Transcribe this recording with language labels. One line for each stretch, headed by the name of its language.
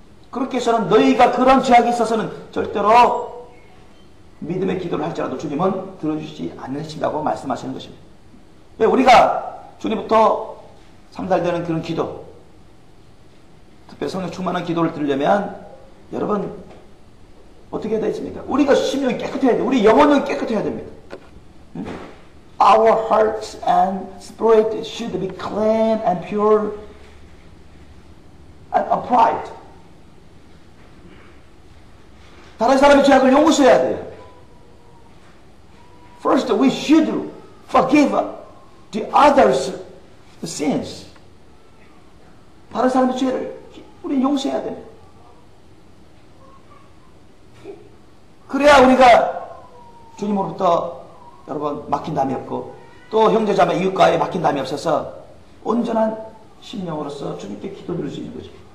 Korean: 그렇게 해서는 너희가 그런 죄악이 있어서는 절대로 믿음의 기도를 할지라도 주님은 들어주시지 않으신다고 말씀하시는 것입니다. 우리가 주님부터 상달되는 그런 기도, 특별히 성령 충만한 기도를 드리려면 여러분 어떻게 해야 되겠습니까? 우리가 심령이 깨끗해야 돼요. 우리 영혼은 깨끗해야 됩니다.
English: Our hearts and spirit should be clean and pure. pride.
Korean: 다른 사람의 죄악을 용서해야 돼요.
English: First, we should forgive the others' sins.
Korean: 다른 사람의 죄를 우리는 용서해야 돼요. 그래야 우리가 주님으로부터 여러분 막힌 담이 없고 또 형제자매 이웃과에 막힌 담이 없어서 온전한 심령으로서 주님께 기도드릴 수 있는 거죠.